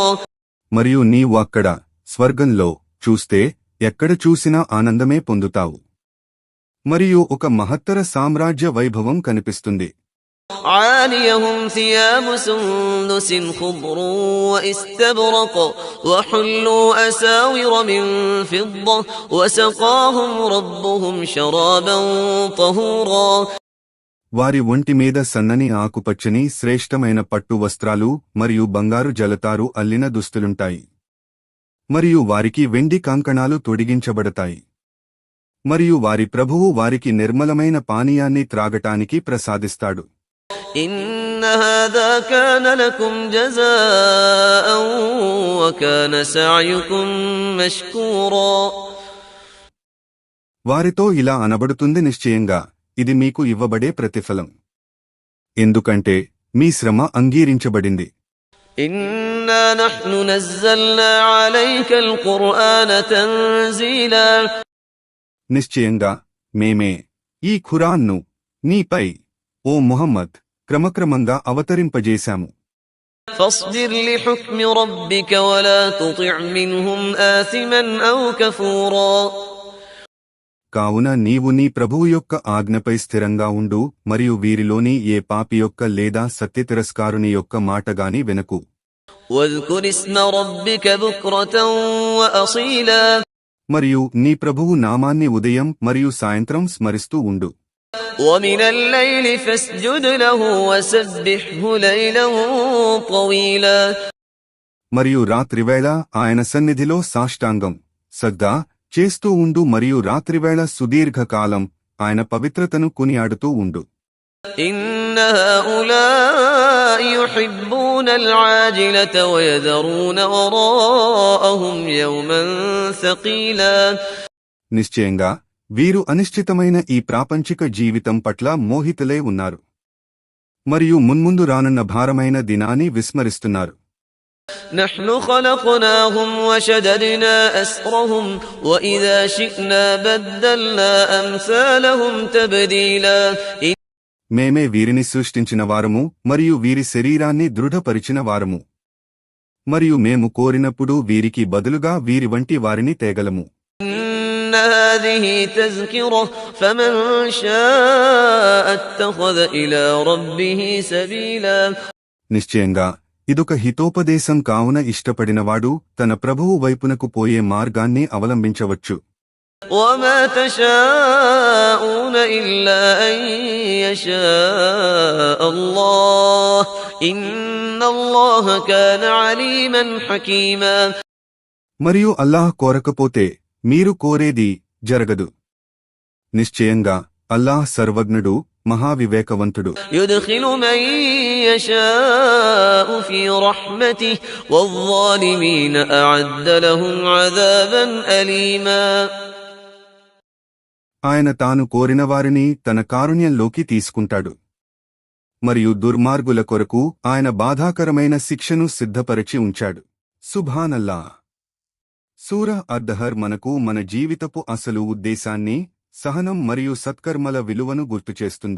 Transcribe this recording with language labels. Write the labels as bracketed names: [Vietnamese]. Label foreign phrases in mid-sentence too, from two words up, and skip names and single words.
[Telugu] మరియు నీవు అక్కడ స్వర్గంలో చూస్తే ఎక్కడ చూసినా ఆనందమే పొందుతావు. మరియు ఒక మహత్తర సామ్రాజ్య వైభవం కనిపిస్తుంది. [Arabic] عاليهم ثياب سندس خضر واستبرق وحلوا أساور من فضة وسقاهم ربهم شرابا طهورا [Telugu] వారి ఒంటి మీద సన్నని ఆకుపచ్చని శ్రేష్టమైన పట్టు వస్త్రాలు మరియు బంగారు జలతారు అల్లిన దుస్తులుంటాయి. మరియు వారికి వెండి కంకణాలు తొడిగించబడతాయి. మరియు వారి ప్రభువు వారికి నిర్మలమైన పానీయాన్ని త్రాగటానికి ప్రసాదిస్తాడు. [Arabic] إن هذا كان لكم جزاء وكان سعيكم مشكورا [Telugu] వారితో ఇలా అనబడుతుంది, నిశ్చయంగా ఇది మీకు ఇవ్వబడే ప్రతిఫలం, ఎందుకంటే మీ శ్రమ అంగీరించబడింది. [Arabic] إنا نحن نزلنا عليك القرآن تنزيلا [Telugu] నిశ్చయంగా మేమే ఈ ఖురాన్ను నీపై ఓ ముహమ్మద్ క్రమక్రమంగా అవతరింపజేశాము. [Arabic] فاصبر لحكم ربك ولا تطع منهم آثما أو كفورا [Telugu] కావున నీవు నీ ప్రభువు యొక్క ఆజ్ఞపై స్థిరంగా ఉండు, మరియు వీరిలోని ఏ పాపి యొక్క లేదా సత్యతిరస్కారుని యొక్క మాటగాని వినకు. [Arabic] واذكر اسم ربك بكرة وأصيلا [Telugu] మరియు నీ ప్రభువు నామాన్ని ఉదయం మరియు సాయంత్రం స్మరిస్తూ ఉండు. [Arabic] ومن الليل فاسجد له وسبحه ليلا طويلا [Telugu] మరియు రాత్రివేళ ఆయన సన్నిధిలో సాష్టాంగం సజ్దా చేస్తూ ఉండు, మరియు రాత్రివేళ సుదీర్ఘకాలం ఆయన పవిత్రతను కొనియాడుతూ ఉండు. [Arabic] إن هؤلاء يحبون العاجلة ويذرون وراءهم يوما ثقيلا [Telugu] నిశ్చయంగా వీరు అనిశ్చితమైన ఈ ప్రాపంచిక జీవితం పట్ల మోహితులై ఉన్నారు, మరియు మున్ముందు రానున్న భారమైన దినాన్ని విస్మరిస్తున్నారు. [Arabic] نحن خلقناهم وشددنا أسرهم وإذا شئنا بدلنا أمثالهم تبديلا [Telugu] మేమే వీరిని సృష్టించిన వారము మరియు వీరి శరీరాన్ని దృఢపరిచిన వారము, మరియు మేము కోరినప్పుడు వీరికి బదులుగా వీరి వంటి వారిని తేగలము. [Arabic] إن هذه تذكرة فمن شاء اتخذ إلى ربه سبيلا [Telugu] నిశ్చయంగా ఇదొక హితోపదేశం కావున ఇష్టపడినవాడు తన ప్రభువు వైపునకు పోయే మార్గాన్ని అవలంబించవచ్చు. [Arabic] وما تشاءون إلا أن يشاء الله إن الله كان عليما حكيما [Telugu] మరియు అల్లాహ్ కోరకపోతే మీరు కోరేది జరగదు. నిశ్చయంగా అల్లాహ్ సర్వజ్ఞుడు, మహావివేకవంతుడు. [Arabic] يدخل من يشاء في رحمته والظالمين أعد لهم عذابا أليما [Telugu] ఆయన తాను కోరిన వారిని తన కారుణ్యంలోకి తీసుకుంటాడు, మరియు దుర్మార్గుల కొరకు ఆయన బాధాకరమైన శిక్షను సిద్ధపరచి ఉంచాడు. [Arabic] سبحان الله. [Telugu] సూరా అద్దహర్ మనకు మన జీవితపు అసలు ఉద్దేశాన్ని, సహనం మరియు సత్కర్మల విలువను గుర్తుచేస్తుంది.